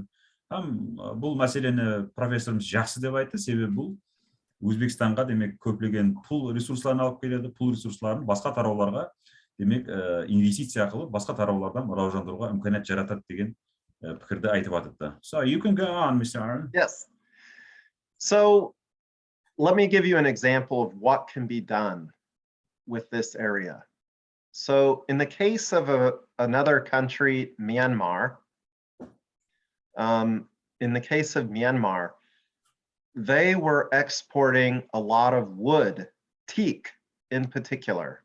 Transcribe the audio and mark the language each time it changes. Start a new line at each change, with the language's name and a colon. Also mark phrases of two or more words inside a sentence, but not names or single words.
Kara-Kalpak: Бұл мәселені профессорымыз жақсы деп айтты, себебі бұл Өзбекстанға демек көптеген пул ресурсларын алып келеді, пул ресурсларын басқа тарауларға демек инвестиция қылып басқа тараулардан раужандыруға имканiyat жаратады деген пікірді айтып жатыпты.
English: So you can go on, Mr. Aaron. Yes. So let me give you an example of what can be done with this area. So in the case of another country, Myanmar, in the case of Myanmar, they were exporting a lot of wood, teak in particular.